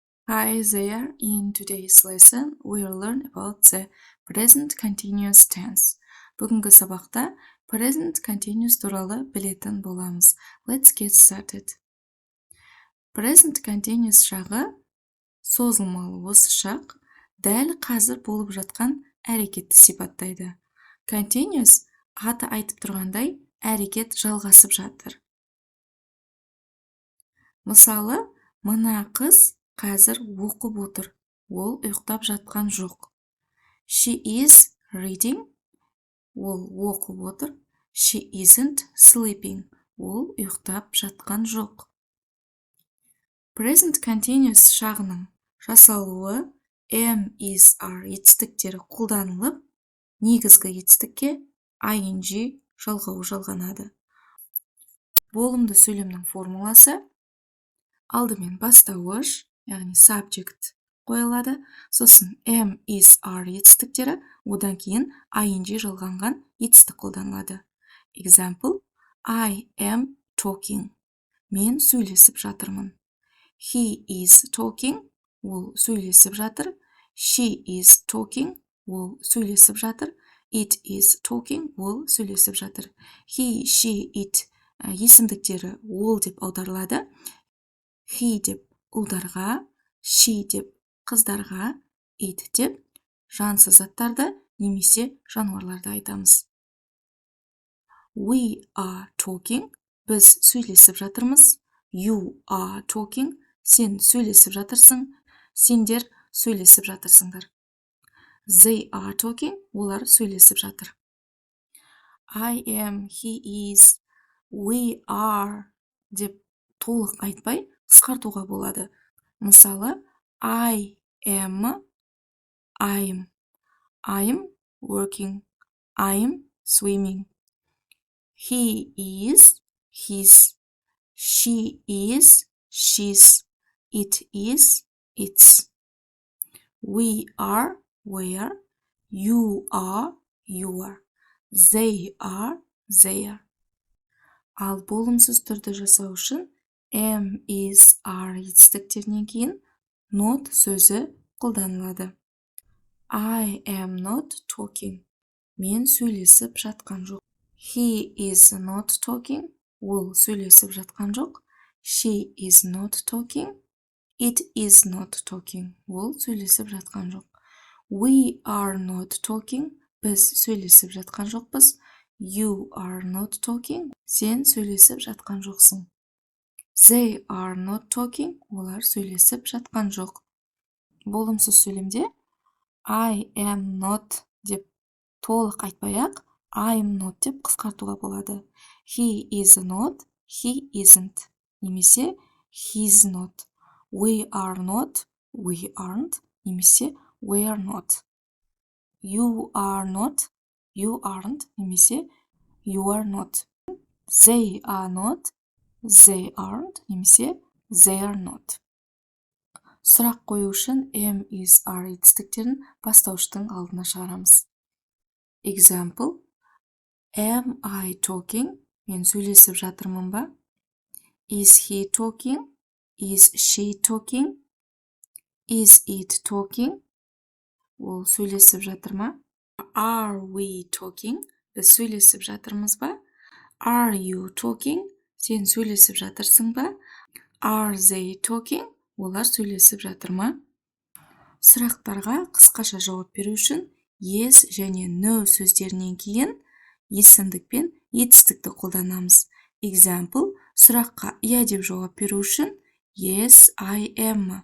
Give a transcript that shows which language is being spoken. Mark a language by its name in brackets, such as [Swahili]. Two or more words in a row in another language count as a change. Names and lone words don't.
[English] Hi there, in today's lesson, we'll learn about the present continuous tense. [Kazakh] Бүгінгі сабақта [English] present continuous [Kazakh] туралы білетін боламыз. [English] Let's get started. Present continuous [Kazakh] шағы созылмалы осы шақ дәл қазір болып жатқан әрекетті сипаттайды. Continuous аты айтып тұрғандай әрекет жалғасып жатыр. Мысалы, мына қыз қазір оқып отыр. Ол ұйықтап жатқан жоқ. [English] She is reading. [Kazakh] Ол оқып отыр. [English] She isn't sleeping. [Kazakh] Ол ұйықтап жатқан жоқ. [English] Present continuous [Kazakh] шағының жасалуы [English] am, is, are [Kazakh] етістіктері қолданылып, негізгі етістікке ing жалғауы жалғанады. Болымды сөйлемнің формуласы алдымен бастауыш, яғни subject қойылады, сосын [English] am, is, are [Kazakh] етістіктері, одан кейін ing жалғанған етістік қолданылады. [English] Example, I am talking. [Kazakh] Мен сөйлесіп жатырмын. [English] He is talking. [Kazakh] Ол сөйлесіп жатыр. [English] She is talking. [Kazakh] Ол сөйлесіп жатыр. [English] It is talking. [Kazakh] Ол сөйлесіп жатыр. [English] He, she, it [Kazakh] есімдіктері ол деп аударылады. He деп ұлдарға, she деп қыздарға, it деп жансыз заттарды немесе жануарларды айтамыз. [English] We are talking. [Kazakh] Біз сөйлесіп жатырмыз. [English] You are talking. [Kazakh] Сен сөйлесіп жатырсың. Сендер сөйлесіп жатырсыңдар. [English] They are talking. [Kazakh] Олар сөйлесіп жатыр. [English] I am, he is, we are [Kazakh] деп толық айтпай қысқартуға болады. Мысалы, [English] I am, I'm working, I'm swimming. He is, his, she is, she's, it is, its. We are, we're, you are, your, they are, their. [Kazakh] Ал болымсыз түрді жасау үшін [English] am, is, are [Kazakh] етістіктерінен кейін not сөзі қолданылады. [English] I am not talking. [Kazakh] Мен сөйлесіп жатқан жоқ. [English] He is not talking. [Kazakh] Ол сөйлесіп жатқан жоқ. [English] She is not talking. It is not talking. [Kazakh] Ол сөйлесіп жатқан жоқ. [English] We are not talking. [Kazakh] Біз сөйлесіп жатқан жоқпыз. [English] You are not talking. [Kazakh] Сен сөйлесіп жатқан жоқсың. [English] They are not talking. [Kazakh] Олар сөйлесіп жатқан жоқ. Болымсыз сөйлемде [English] I am not [Kazakh] деп толық айтпай-ақ, [English] I am not [Kazakh] деп қысқартуға болады. [English] He is not, he isn't. Немесе he's not. We are not, we aren't. Немесе we are not. You are not, you aren't. Немесе you are not. They are not, they aren't. Немесе they are not. [Kazakh] Сұрақ қою үшін [English] am, is, are [Kazakh] етістіктерін бастауыштың алдына шығарамыз. [English] Example, am I talking? [Kazakh] Мен сөйлесіп жатырмын ба? [English] Is he talking? Is she talking? Is it talking? [Kazakh] Ол сөйлесіп жатыр ма? [English] Are we talking? [Kazakh] Біз сөйлесіп жатырмыз ба? [English] Are you talking? [Kazakh] Сен сөйлесіп жатырсың ба? [English] Are they talking? [Kazakh] Олар сөйлесіп жатыр ма? Сұрақтарға қысқаша жауап беру үшін yes және no сөздерінен кейін есімдік пен етістікті қолданамыз. Example, сұраққа иә деп жауап беру үшін [English] yes, I am.